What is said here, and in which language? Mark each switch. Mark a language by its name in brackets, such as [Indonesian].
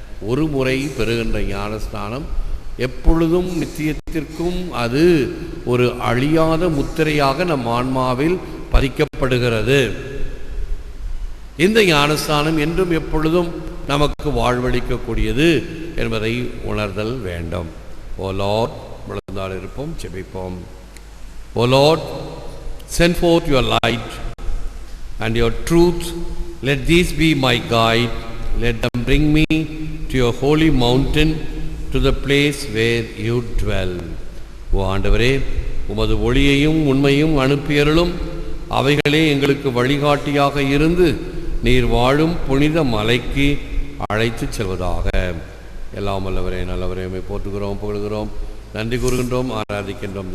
[Tamil] ஒரு முறை பெறுகின்ற ஞானஸ்தானம் எப்பொழுதும் நித்தியத்திற்கும் அது ஒரு அழியாத முத்திரையாக நம் ஆன்மாவில் பதிக்கப்படுகிறது. இந்த ஞானஸ்தானம் என்றும் எப்பொழுதும் நமக்கு வாழ்வளிக்கக்கூடியது என்பதை உணர்தல் வேண்டும். [English] o lord, [Tamil] விழுந்தால் இருப்போம், செபிப்போம். [English] O lord, send forth your light and your truth, let these be my guide, let them bring me to your holy mountain, to the place where you dwell. [Tamil] ஓ ஆண்டவரே, உமது ஒளியையும் உண்மையும் அனுப்பியருளும், அவைகளே எங்களுக்கு வழிகாட்டியாக இருந்து நீர் வாழும் புனித மலைக்கு அழைத்து செல்வதாக. எல்லாம் வல்லவரே, நல்லவரே, உம்மை போற்றுகிறோம், புகழ்கிறோம், நன்றி கூறுகின்றோம், ஆராதிக்கின்றோம்.